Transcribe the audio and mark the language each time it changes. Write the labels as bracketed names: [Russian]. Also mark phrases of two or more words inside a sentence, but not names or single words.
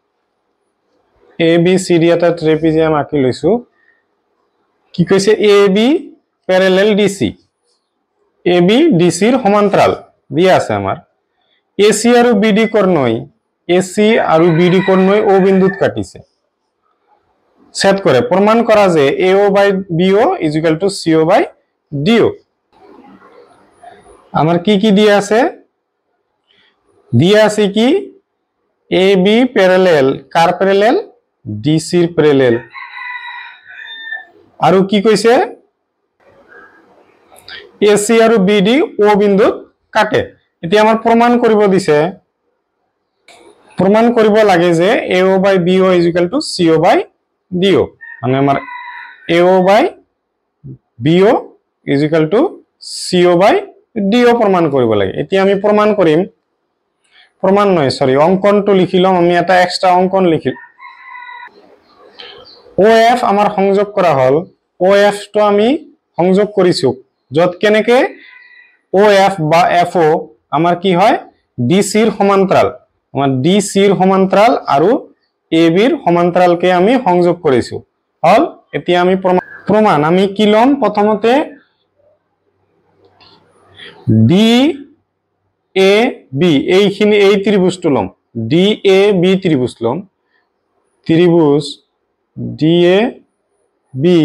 [Assamese] ABCD এটা ট্ৰেপিজিয়াম আঁকি লৈছো কি কৈছে AB প্যারালাল DC AB DC ৰ সমান্তৰাল দিয়া আছে আমাৰ AC আৰু BD কৰ্ণই AC আৰু BD কৰ্ণই O বিন্দুত কাটিছে সেট কৰে প্ৰমাণ কৰা যে [English] AO by BO is equal to CO by DO [Assamese] আমাৰ কি দিয়া আছে কি AB প্যারালাল কাৰ প্যারালাল DC ৰ প্যারালাল আৰু কি কৈছে AC আৰু BD O বিন্দুত কাটে এতিয়া আমাৰ প্ৰমাণ কৰিব দিছে প্ৰমাণ কৰিব লাগে যে [English] AO by BO is equal to CO by DO [Assamese] মানে আমাৰ [English] AO by BO is equal to CO by DO [Assamese] প্ৰমাণ কৰিব লাগে এতিয়া আমি প্ৰমাণ কৰিম প্ৰমাণ নহয় সৰি অঙ্কনটো লিখিলাম আমি এটা এক্সট্ৰা অঙ্কন লিখিল OF আমাৰ সংযোগ কৰা হল OF টো আমি সংযোগ কৰিছো যত কেনেকে OF বা FO আমাৰ কি হয় DC ৰ সমান্তৰাল আমাৰ DC ৰ সমান্তৰাল আৰু AB ৰ সমান্তৰালকে আমি সংযোগ কৰিছো হল এতিয়া আমি প্ৰমাণ আমি কি লম প্ৰথমতে DAB এই ত্ৰিভুজটো লম DAB ত্ৰিভুজ লম ত্ৰিভুজ DA B